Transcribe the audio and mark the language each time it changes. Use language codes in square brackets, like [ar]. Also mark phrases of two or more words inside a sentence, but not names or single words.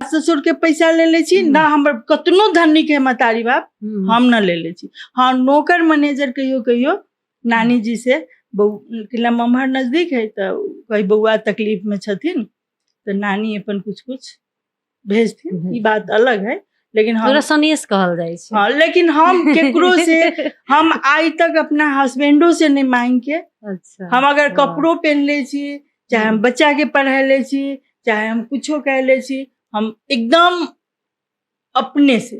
[mai] ससुर के पैसा ले ले छी ना, हमर कतनो धनी के मतारी बाप हम न ले ले छी। हाँ, नौकर मैनेजर कहियो नानी जी से, किला मम्हर नजदीक है, तो कई बउआ तकलीफ में छथिन, तो नानी अपन कुछ भेजथिन, ई बात अलग है। लेकिन हम सनेश कहल जाए छै। हाँ, लेकिन हम केकरो से हम आज तक अपना हस्बैंडो से नहीं मांग के। अच्छा, हम अगर कपड़ो पहन ले छी, चाहे हम बच्चा के पढ़ा ले छी, चाहे हम कुछो कह ले छी, हम एकदम अपने से।